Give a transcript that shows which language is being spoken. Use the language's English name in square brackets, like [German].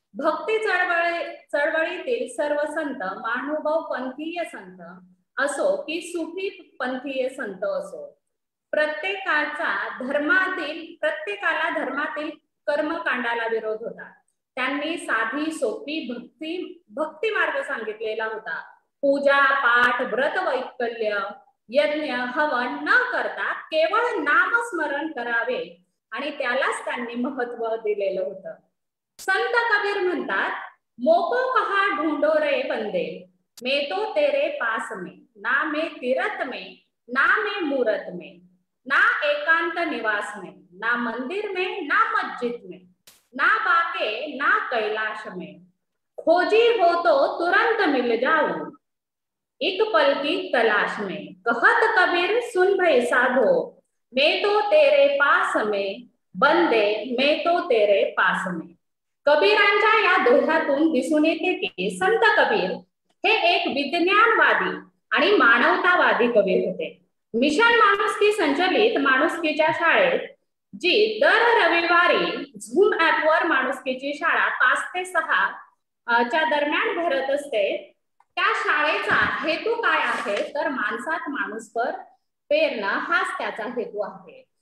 [Marathi] भक्ती चळवळीतील सर्व संत, महानुभाव पंथीय संत असो की सुफी पंथीय संत असो, प्रत्येकाला धर्मातील कर्मकांडाला विरोध होता। त्यांनी साधी सोपी भक्ती मार्ग सांगितलेला होता। पूजा पाठ व्रत वैकल्य यज्ञ हवन न करता केवळ नामस्मरण करावे आणि त्यालाच त्यांनी महत्व दिलेलं होतं। [Hindi] संत कबीर म्हणतात, मोको कहा ढूंढो रे बंदे, मैं तो तेरे पास में, ना मैं तीरथ में, ना मैं मूरत में, ना एकांत निवास में, ना मंदिर में, ना मस्जिद में, ना बाके, ना कैलाश में, खोजी हो तो तुरंत मिल जाऊं, एक पल की तलाश में। कहत कबीर सुन भई साधो, मैं तो तेरे पास में, बंदे मैं तो तेरे पास में। [Marathi] कबीरांच्या या दोह्यातून दिसून येते की संत कबीर हे एक विज्ञानवादी आणि मानवतावादी कबीर होते। मिशन माणुसकी संचलित माणुसकीच्या शाळेत जी दर रविवारी झूम ऍपवर माणुसकीची शाळा 5 ते 6 च्या दरम्यान भरत असते, त्या शाळेचा हेतू काय आहे तर माणसात माणूसपर पेरणं हाच त्याचा हेतू आहे।